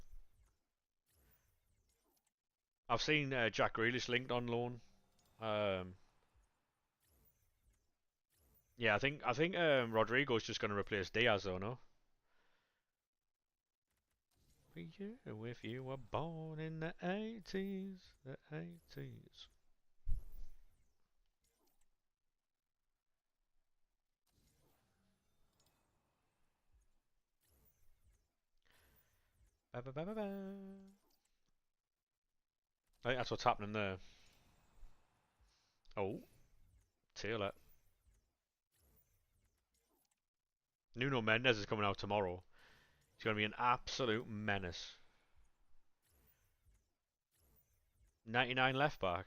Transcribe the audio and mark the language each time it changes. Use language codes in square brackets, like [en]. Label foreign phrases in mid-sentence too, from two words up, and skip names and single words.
[en] I've seen Jack Grealish linked on loan. Um, yeah, I think Rodrigo's just going to replace Diaz, though. No. Yeah, if you were born in the 80s, the 80s. Ba, ba, ba, ba, ba. I think that's what's happening there. Oh, Taylor. Nuno Mendes is coming out tomorrow. He's going to be an absolute menace. 99 left back.